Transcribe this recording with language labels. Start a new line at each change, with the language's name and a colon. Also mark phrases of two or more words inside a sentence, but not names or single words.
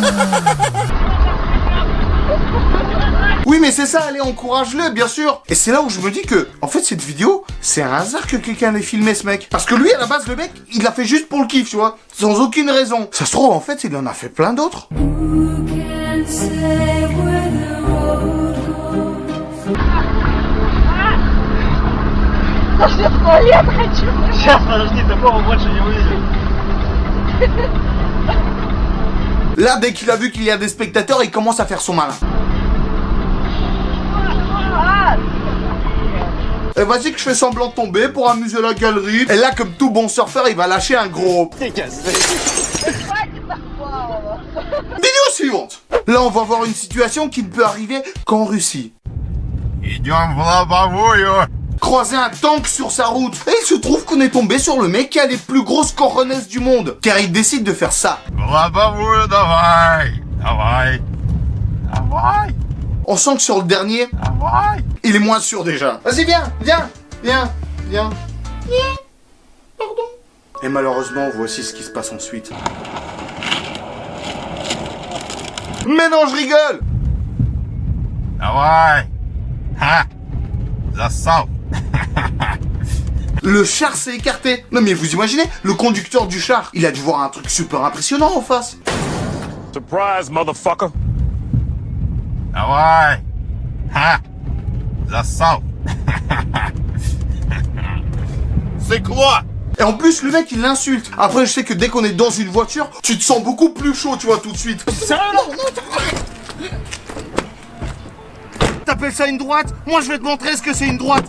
French: Oui, mais c'est ça, allez, encourage-le, bien sûr. Et c'est là où je me dis que, en fait, cette vidéo, c'est un hasard que quelqu'un ait filmé, ce mec. Parce que lui, à la base, le mec, il l'a fait juste pour le kiff, tu vois, sans aucune raison. Ça se trouve, en fait, il en a fait plein d'autres.
Russian: Сейчас, подожди, такого больше не увидел.
French: Là, dès qu'il a vu qu'il y a des spectateurs, il commence à faire son malin. Et vas-y que je fais semblant de tomber pour amuser la galerie. Et là, comme tout bon surfeur, il va lâcher un gros... Vidéo suivante. Là, on va voir une situation qui ne peut arriver qu'en Russie.
Russian: Идем в лобовую.
French: Croiser un tank sur sa route. Et il se trouve qu'on est tombé sur le mec qui a les plus grosses coronets du monde. Car il décide de faire ça.
Russian: В лобовую давай. Давай. Давай.
French: On sent que sur le dernier,
Russian: Давай.
French: il est moins sûr déjà. Vas-y, viens, viens, viens, viens. Viens. Pardon. Et malheureusement, voici ce qui se passe ensuite. Mais non, je rigole.
Russian: Давай. Ха. Засал.
French: Le char s'est écarté. Non mais vous imaginez, le conducteur du char, il a dû voir un truc super impressionnant en face.
English: Surprise, motherfucker.
Russian: Давай. Ха. Засал.
French: C'est quoi? Et en plus, le mec, il l'insulte. Après, je sais que dès qu'on est dans une voiture, tu te sens beaucoup plus chaud, tu vois, tout de suite. T'appelles ça une droite? Moi, je vais te montrer ce que c'est une droite.